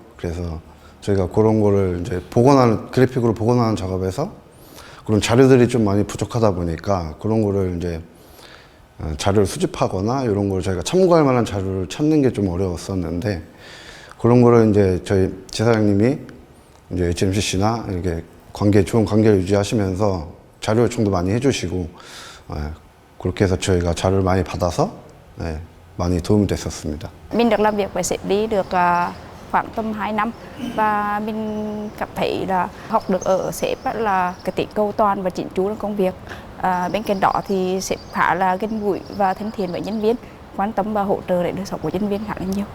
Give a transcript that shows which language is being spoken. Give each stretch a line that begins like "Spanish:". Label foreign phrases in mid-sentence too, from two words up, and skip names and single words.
Korean: 그래서 저희가 그런 거를 이제 복원하는, 그래픽으로 복원하는 작업에서 그런 자료들이 좀 많이 부족하다 보니까 그런 거를 이제 자료를 수집하거나 이런 걸 저희가 참고할 만한 자료를 찾는 게 좀 어려웠었는데, 그런 거를 이제 저희 지사장님이 이제 HMCC나 이렇게 좋은 관계를 유지하시면서 자료 요청도 많이 해주시고, 그렇게 해서 저희가 자료를 많이 받아서 많이 도움이 됐었습니다.
Vietnamese: Mình được làm việc với sếp Lý được khoảng tầm 2 năm và mình cảm thấy là học được ở sếp là cái tính cầu toàn và chỉnh chu trong công việc. Bên cạnh đó thì sếp khá là gần gũi và thân thiện với nhân viên, quan tâm và hỗ trợ để đời sống của nhân viên khá là nhiều.